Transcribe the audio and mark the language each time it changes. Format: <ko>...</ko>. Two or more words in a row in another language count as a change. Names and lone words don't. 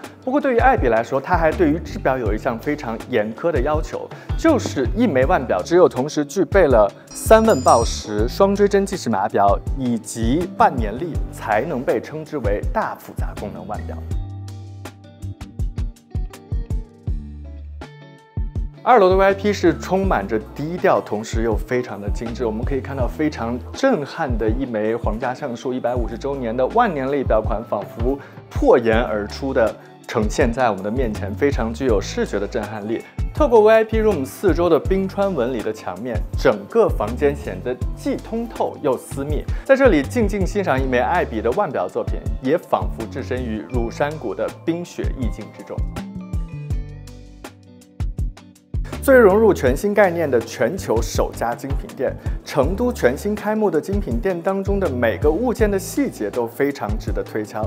<zh>不過，對于爱彼來說，它還對於製錶有一項非常嚴苛的要求，就是一枚腕錶只有同時具備了3問報時、雙追針計時碼錶以及萬年曆，才能被稱之為大複雜功能腕錶。2樓的 VIP 是充滿着低調，同時又非常的精緻。我們可以看到非常震撼的一枚皇家橡树150周年的万年曆錶款，仿佛破岩而出的呈現在我們的面前，非常具有視觉的震撼力。透過</zh> <en>VIP Room</en> <zh>4 周的冰川紋理的牆面，整個房間顯得既通透又私密。在這裡靜靜欣賞一枚愛彼的腕錶作品，也仿佛置身於乳山谷的冰雪意境之中。最融入全新概念的全球首家精品店，成都全新開幕的精品店當中的每個物件的細節都非常值得推敲。</zh>